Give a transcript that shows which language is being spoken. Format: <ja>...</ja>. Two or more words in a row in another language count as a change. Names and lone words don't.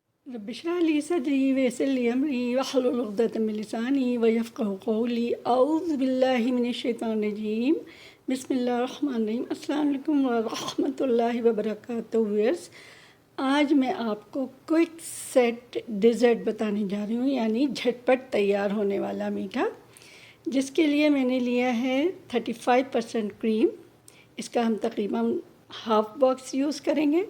<ar>رب اشرح لي صدري ويسر لي أمري واحلل عقدة من لساني يفقهوا قولي أعوذ بالله من الشيطان الرجيم بسم الله الرحمن الرحيم. السلام عليكم ورحمة الله وبركاته.</ar> <hi>व्यूअर्स, आज मैं आपको</hi> <en>quick set dessert</en> <hi>बताने जा रही हूँ, यानी झटपट तैयार होने वाला मीठा, जिसके लिए मैंने लिया है 35% क्रीम। इसका हम तकरीबन</hi> <en>half box use</en> <hi>करेंगे।</hi>